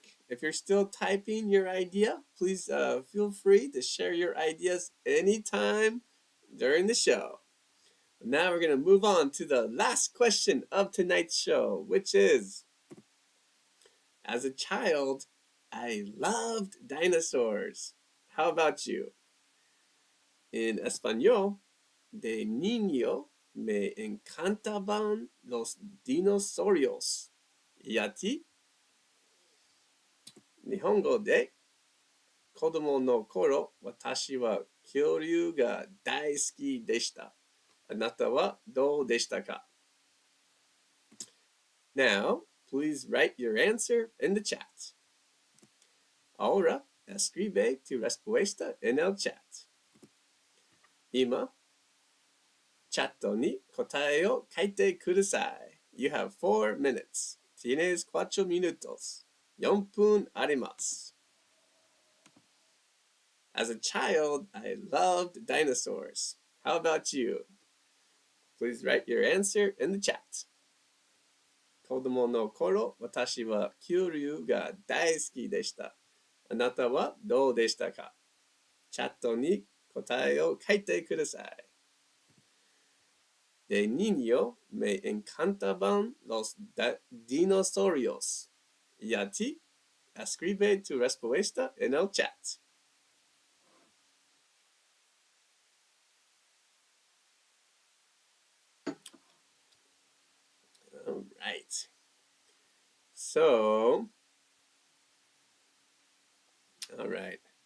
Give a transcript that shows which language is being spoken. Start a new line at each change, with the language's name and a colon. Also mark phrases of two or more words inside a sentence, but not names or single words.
English: If you're still typing your idea, please feel free to share your ideas anytime during the show. Now we're going to move on to the last question of tonight's show, which is, as a child, I loved dinosaurs. How about you?
Spanish: In Español, de niño me encantaban los dinosaurios. ¿Y a ti?
Japanese: 日本語で子供の頃、私は恐竜が大好きでした。あなたはどうでしたか?
English: Now, please write your answer in the chat.
Spanish: Ahora, escribe tu respuesta en el chat.
Japanese: 今、チャットに答えを書いてください。
English: You have 4 minutes.
Spanish: Tienes 4 minutos.
Japanese: 4 分あります。
English: As a child, I loved dinosaurs. How about you? Please write your answer in the chat.
Japanese: 子供の頃、私は恐竜が大好きでした。あなたはどうでしたか? チャットに答えを書いてください。
Spanish: De niño me encantaban los dinosaurios. Y a ti, escribe tu respuesta en el chat.
English: All right. So, all right.